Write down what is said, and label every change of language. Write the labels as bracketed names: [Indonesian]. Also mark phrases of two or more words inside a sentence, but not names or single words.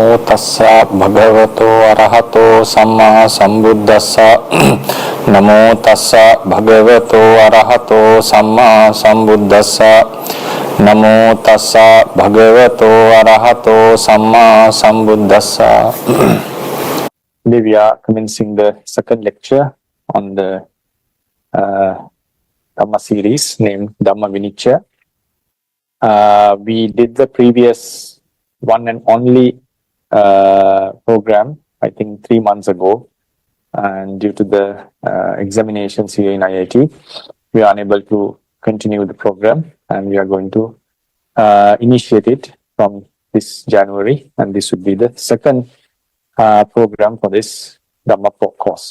[Pali] tassa bhagavato arahato samma sambuddhassa namo tassa bhagavato arahato samma sambuddhassa namo tassa bhagavato arahato samma sambuddhassa. [English] Today we are commencing the second lecture on the Dhamma series named Dhamma Vinicchaya. We did the previous one and only program, I think 3 months ago, and due to the examinations here in IIT, we are unable to continue the program, and we are going to initiate it from this January, and this would be the second program for this Dhamma course.